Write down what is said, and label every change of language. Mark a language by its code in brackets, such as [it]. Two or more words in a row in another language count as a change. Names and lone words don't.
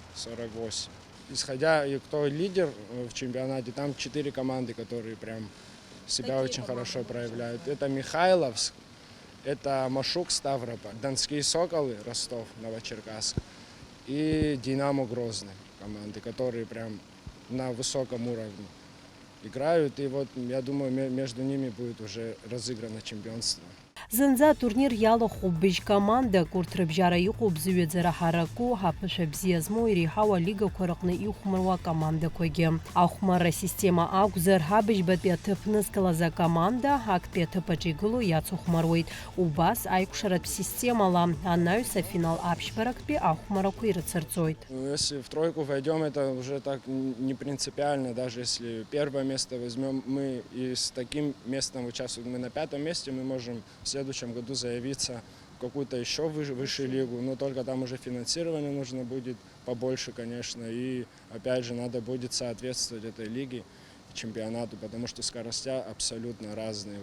[ru] Исходя, и кто лидер в чемпионате, там 4 команды, которые прям себя очень хорошо проявляют. Это Михайловск, это Машук Ставрополь, Донские Соколы, Ростов, Новочеркасск и Динамо Грозный команды, которые прям на высоком уровне играют. И вот я думаю, между ними будет уже разыграно чемпионство. [ab] Зынӡа турнир иалахәуп командак урҭ рыбжьара иҟоуп зыҩаӡара ҳараку, ҳаԥышәа бзиа змоу иреиҳау алигақәа рҟны ихәмаруа акомандақәагьы. Ахәмарра система акәзар, ҳабыжьбатәи аҭыԥ нызкылаз акоманда актәи аҭыԥаҿ игыло иацыхәмаруеит. Убас аиқәшаратә системала анаҩс афинал аԥшьбарактәи ахәмарақәа ирыцырҵоит. [ru] Если в тройку войдем, это уже так не принципиально. Даже если первое место возьмем мы и с таким местом участвуем, мы на 5-м месте, мы можем в следующем году заявиться в какую-то еще высшую лигу, но только там уже финансирование нужно будет побольше, конечно, и опять же надо будет соответствовать этой лиге, чемпионату, потому что скоростя абсолютно разные.